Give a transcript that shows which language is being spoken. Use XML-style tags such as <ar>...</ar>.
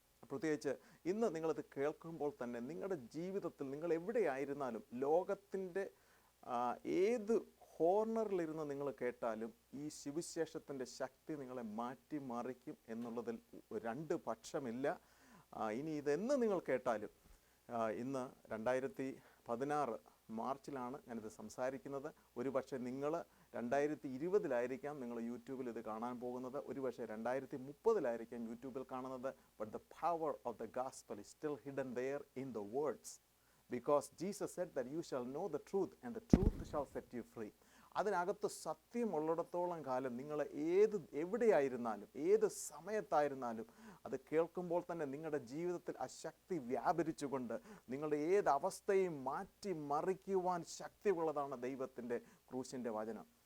<ml>പ്രത്യേകിച്ച് ഇന്ന് നിങ്ങളിത് കേൾക്കുമ്പോൾ തന്നെ നിങ്ങളുടെ ജീവിതത്തിൽ നിങ്ങൾ എവിടെയായിരുന്നാലും, ലോകത്തിൻ്റെ ഏത് കോർണറിലിരുന്ന് നിങ്ങൾ കേട്ടാലും ഈ സുവിശേഷത്തിൻ്റെ ശക്തി നിങ്ങളെ മാറ്റിമറിക്കും എന്നുള്ളതിൽ രണ്ട് പക്ഷമില്ല. ഇനി ഇതെന്ന് നിങ്ങൾ കേട്ടാലും, ഇന്ന് 2016 മാർച്ചിലാണ് ഞാനിത് സംസാരിക്കുന്നത്. ഒരു പക്ഷേ നിങ്ങൾ 2020 നിങ്ങൾ യൂട്യൂബിൽ ഇത് കാണാൻ പോകുന്നത്, ഒരു പക്ഷേ 2030 യൂട്യൂബിൽ കാണുന്നത്.</ml> <en>But the power of the gospel is still hidden there in the words, because Jesus said that you shall know the truth and the truth shall set you free.</en> <ml>അതിനകത്ത് സത്യമുള്ളിടത്തോളം കാലം നിങ്ങൾ എവിടെയായിരുന്നാലും ഏത് സമയത്തായിരുന്നാലും അത് കേൾക്കുമ്പോൾ തന്നെ നിങ്ങളുടെ ജീവിതത്തിൽ ആ ശക്തി വ്യാപരിച്ചുകൊണ്ട് നിങ്ങളുടെ ഏത് അവസ്ഥയും മാറ്റി മറിക്കുവാൻ ശക്തിയുള്ളതാണ് ദൈവത്തിൻ്റെ ക്രൂശിൻ്റെ വചനം.</ml>